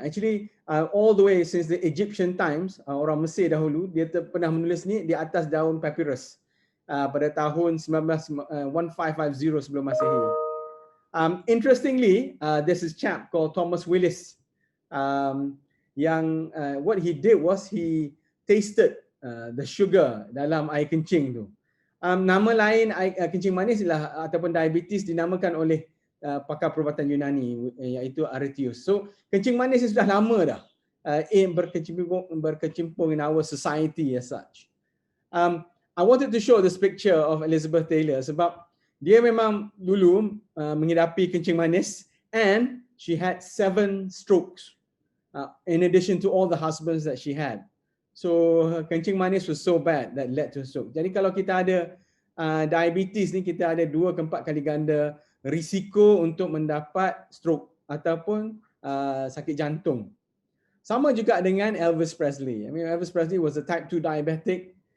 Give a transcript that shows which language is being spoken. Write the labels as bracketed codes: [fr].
[en] Actually all the way since the Egyptian times, [ms] orang Mesir dahulu dia pernah menulis ni di atas daun papyrus pada tahun 1550 sebelum Masehi. [en] Interestingly, there's this chap called Thomas Willis. Yang what he did was he tasted the sugar [ms] dalam air kencing tu. Nama lain air kencing manis ialah ataupun diabetes dinamakan oleh pakar perubatan Yunani iaitu Arrhetius. So kencing manis sudah lama dah berkecimpung [en] in our society as such. I wanted to show this picture of Elizabeth Taylor [ms] sebab dia memang dulu mengidapi kencing manis [en] and she had 7 strokes. In addition to all the husbands that she had. So her kencing manis was so bad that led to a stroke. [ms] Jadi kalau kita ada diabetes ni, kita ada 2 ke 4 kali ganda risiko untuk mendapat stroke ataupun sakit jantung. Sama juga dengan Elvis Presley. [en] I mean Elvis Presley was a type 2 diabetic.